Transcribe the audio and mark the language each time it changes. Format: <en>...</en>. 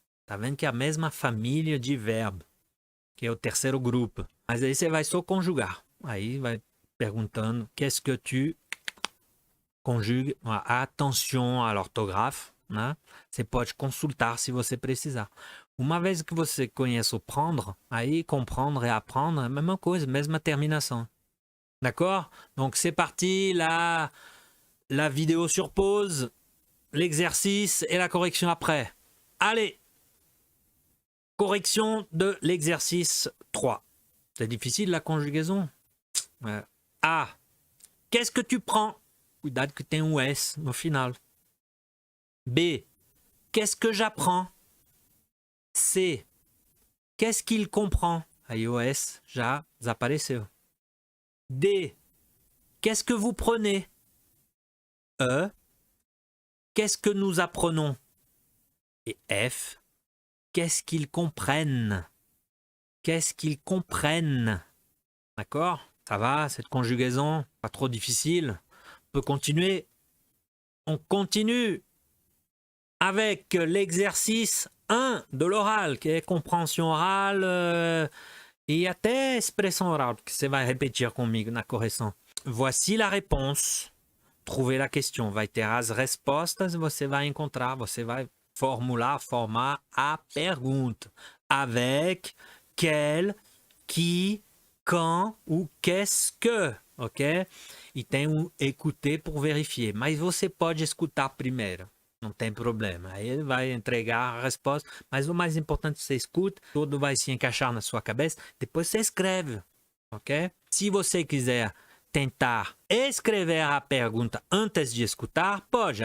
<pt>Tá vendo que é a mesma família de verbo, que é o terceiro grupo. Mas aí você vai só conjugar. Aí vai perguntando,</pt> <fr>qu'est-ce que tu conjugue? Attention à l'orthographe, né?</fr> <pt>Você pode consultar se você precisar. Uma vez que você conhece o prendre, aí comprendre et apprendre, é a mesma coisa, mesma terminação.</pt> <fr>D'accord? Donc c'est parti, la vidéo sur pause, l'exercice et la correction après. Allez! Correction de l'exercice 3. C'est difficile la conjugaison. A. Qu'est-ce que tu prends?</fr> <pt>Cuidado que tem S no final.</pt> <fr>B. Qu'est-ce que j'apprends? C. Qu'est-ce qu'il comprend?</fr> <pt>Aí o S já desapareceu. D.</pt> <fr>Qu'est-ce que vous prenez? E. Qu'est-ce que nous apprenons? Et F. Qu'est-ce qu'ils comprennent? Qu'est-ce qu'ils comprennent? D'accord? Ça va, cette conjugaison? Pas trop difficile. On peut continuer. On continue avec l'exercice 1 de l'oral, qui est compréhension orale</fr> <pt>e até expressão oral, que você vai repetir comigo na correção.</pt> <fr>Voici la réponse. Trouver la question.</fr> <pt>Vai ter as respostas, você vai encontrar, você vai formar a pergunta.</pt> <fr>Avec, quel, qui, quand ou qu'est-ce que, ok?</fr> <pt>E tem</pt> <fr>écouter pour vérifier.</fr> <pt>Mas você pode escutar primeiro. Não tem problema. Aí ele vai entregar a resposta. Mas o mais importante é que você escuta. Tudo vai se encaixar na sua cabeça. Depois você escreve, ok? Se você quiser tentar escrever a pergunta antes de escutar, pode.</pt>